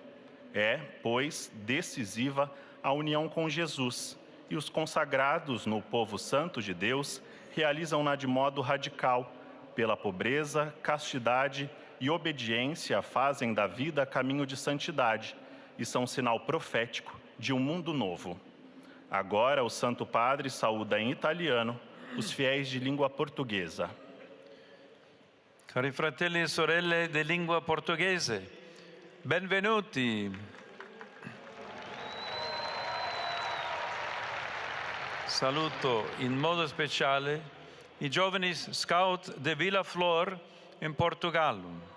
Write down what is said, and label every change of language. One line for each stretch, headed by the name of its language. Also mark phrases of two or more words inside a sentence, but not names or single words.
Portuguese: É, pois, decisiva a união com Jesus, e os consagrados no povo santo de Deus realizam-na de modo radical, pela pobreza, castidade e obediência fazem da vida caminho de santidade e são sinal profético de um mundo novo. Agora o Santo Padre saúda em italiano os fiéis de língua portuguesa.
Italian: Cari fratelli e sorelle di lingua portoghese, benvenuti. Saluto in modo speciale i giovani scout de Villa Flor in Portogallo.